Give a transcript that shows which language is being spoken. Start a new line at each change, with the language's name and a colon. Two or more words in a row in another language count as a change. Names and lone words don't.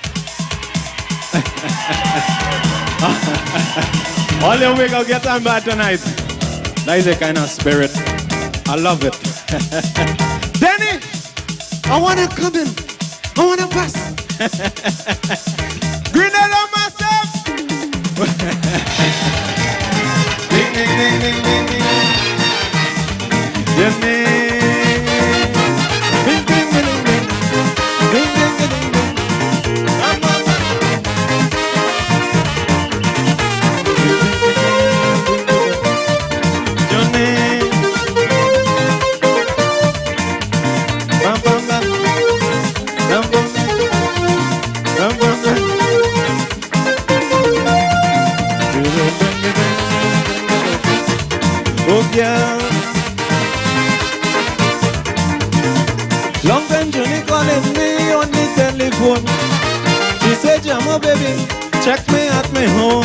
English: All them we go get on bad tonight. That is a kind of spirit. I love it. Danny, I want to come in. I want to pass. Grenada myself. Ding, ding, ding, ding, ding, ding. Danny. Ding, ding, ding, ding. Ding, ding, ding, ding. Johnny. Bam, bam, bam. Bam, bam, bam, bam, bam. Oh, yeah. Long time Johnny calling me on the telephone. She said, Jamo baby, check me at my home.